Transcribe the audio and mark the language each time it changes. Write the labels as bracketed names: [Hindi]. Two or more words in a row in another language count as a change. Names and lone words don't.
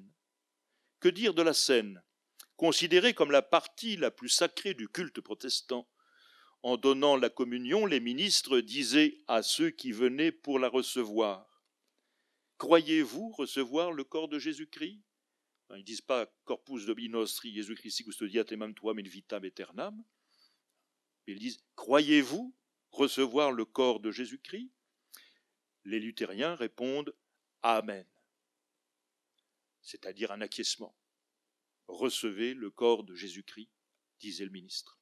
[French] Que dire de la scène, considérée comme la partie la plus sacrée du culte protestant? En donnant la communion, les ministres disaient à ceux qui venaient pour la recevoir: « Croyez-vous recevoir le corps de Jésus-Christ » Ils ne disent pas « [Latin] Corpus Domini nostri, Jésus Christi custodiat emam tuam in vitam aeternam ». [French] Ils disent « Croyez-vous recevoir le corps de Jésus-Christ » Les luthériens répondent « Amen », c'est-à-dire un acquiescement. « Recevez le corps de Jésus-Christ », disait le ministre.